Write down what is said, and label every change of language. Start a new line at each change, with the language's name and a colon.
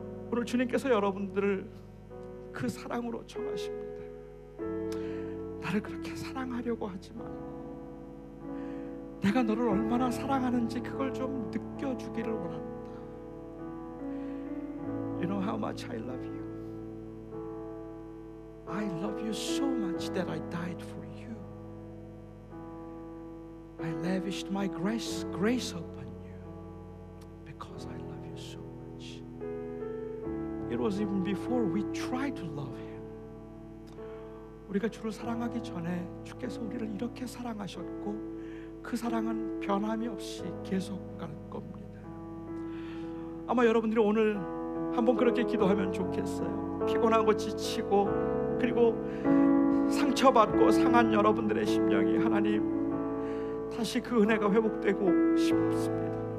Korean: 오늘 주님께서 여러분들을 그 사랑으로 청하십니다. 나를 그렇게 사랑하려고 하지 말고, 내가 너를 얼마나 사랑하는지 그걸 좀 느껴주기를 원합니다.
English: You know how much I love you. I love you so much that I died for you. I lavished my grace upon you because I love you so much. It was even before we tried to love Him.
Korean: 우리가 주를 사랑하기 전에 주께서 우리를 이렇게 사랑하셨고, 그 사랑은 변함이 없이 계속 갈 겁니다. 아마 여러분들이 오늘 한번 그렇게 기도하면 좋겠어요. 피곤하고 지치고 그리고 상처받고 상한 여러분들의 심령이, 하나님 다시 그 은혜가 회복되고 싶습니다.